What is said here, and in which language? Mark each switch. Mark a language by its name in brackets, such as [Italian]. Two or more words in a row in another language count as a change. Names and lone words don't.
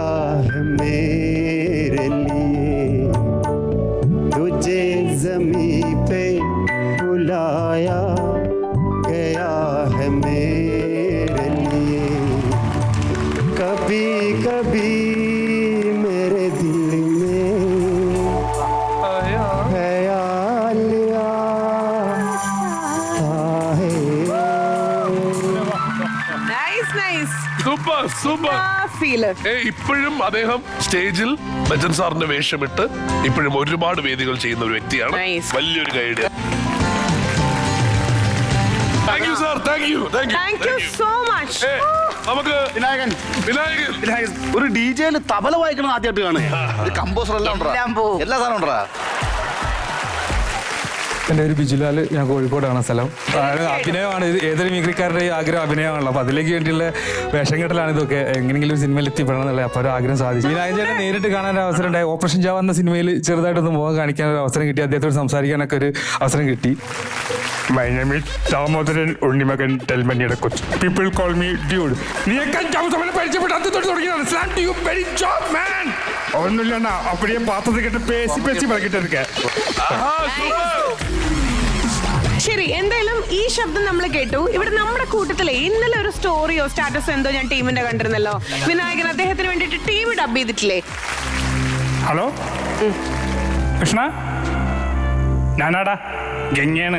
[Hindi] है मेरे लिए, तुझे ज़मीं पे बुलाया गया है मेरे लिए, कभी कभी मेरे दिल में ख्याल आता है. [English] nice nice super super. [Malayalam] ഫീല്. ഇപ്പോഴും അദ്ദേഹം സ്റ്റേജിൽ ബച്ചൻ സാറിന്റെ വേഷമിട്ട് ഇപ്പോഴും ഒരുപാട് വേദികൾ ചെയ്യുന്ന ഒരു വ്യക്തിയാണ്. Nice. [English] വലിയൊരു ഗൈഡ്. thank you sir, thank you, thank you. thank you so much. [Malayalam] നമുക്ക് വിനായകൻ വിനായകൻ ഒരു ഡിജെയില് തബല വായിക്കണം ആദ്യമായിട്ട് കാണുക. കമ്പോസർ എല്ലാം ഉണ്ടോ? എല്ലാം പോവും. എല്ലാ സാധനം ഉണ്ടോ? എൻ്റെ ഒരു ബിജുലാൽ, ഞാൻ കോഴിക്കോടാണ് സ്ഥലം. അഭിനയമാണ് ഇത്, ഏതൊരു മിമിക്രിക്കാരുടെ ആഗ്രഹം അഭിനയമാണല്ലോ. അപ്പോൾ അതിലേക്ക് വേണ്ടിയുള്ള വേഷം കെട്ടലാണ് ഇതൊക്കെ. എങ്ങനെയെങ്കിലും സിനിമയിൽ എത്തിപ്പെടണം എന്നുള്ള അപ്പോൾ ഒരു ആഗ്രഹം സാധിച്ചു. വിനായകൻ ചേട്ടനെ നേരിട്ട് കാണാൻ ഒരു അവസരം ഉണ്ടായി. ഓപ്പറേഷൻ ജാവ എന്ന സിനിമയിൽ ചെറുതായിട്ടൊന്ന് മുഖം കാണിക്കാൻ ഒരു അവസരം കിട്ടി. അദ്ദേഹത്തോട് സംസാരിക്കാനൊക്കെ ഒരു അവസരം കിട്ടി. [English] my name is [Malayalam] ദാമോദരൻ ഉണ്ണിമകൻ ടെൽമണിയുടെ കൊച്ചു. [English] people call me dude. [Malayalam] നീയൊക്കെ പരിചയപ്പെട്ട് തുടങ്ങിയതാണ്. [English] slam to you very job man. [Malayalam] ഒന്നുമില്ല, [Tamil] அப்படியே பார்த்தது கிட்ட பேசி பேசி பழகிட்டு இருக்கேன். [Malayalam] ശരി, എന്തായാലും ഈ ശബ്ദം നമ്മൾ കേട്ടു. ഇവിടെ നമ്മുടെ കൂട്ടത്തിലെ ഇന്നലെ ഒരു സ്റ്റോറിയോ സ്റ്റാറ്റസോ എന്തോ ഞാൻ ടീമിന്റെ കണ്ടിരുന്നല്ലോ. വിനായകൻ അദ്ദേഹത്തിന് വേണ്ടിയിട്ട് ടീം ഡബ് ചെയ്തിട്ടില്ലേ? ഹലോ കൃഷ്ണ, ഞാനാടാ ഗംഗയാണ്.